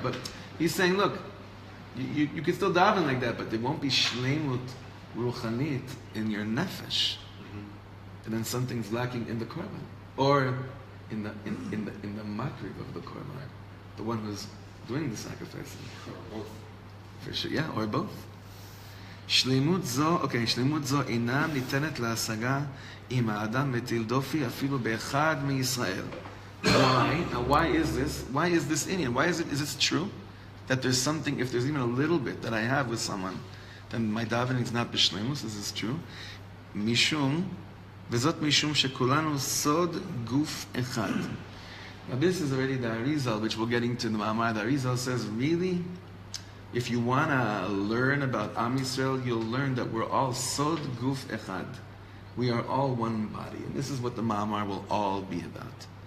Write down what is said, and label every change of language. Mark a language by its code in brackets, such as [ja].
[en] But he's saying, look, you can still daven like that, but there won't be shleimut ruchanit in your nefesh, and then something's lacking in the korban, or in the makriv of the korban. The one who's doing the sacrifice. Or both. For sure, yeah, or both. [he] Shleimut zo inam nitenet להשגה אם האדם מטיל דופי אפילו באחד מישראל. [en] Why? Now, why is this? Why is this Indian? Why is this true? That there's something, if there's even a little bit that I have with someone, then my davening is not b'shleimus. This is true. [he] Mishum, וזאת משום שכולנו סוד גוף אחד. [en] Now this is already the Arizal, which we'll get into the Ma'amar. The Arizal says, really, if you want to learn about Am Yisrael, you'll learn that we're all Sod Guf Echad. We are all one body. And this is what the Ma'amar will all be about.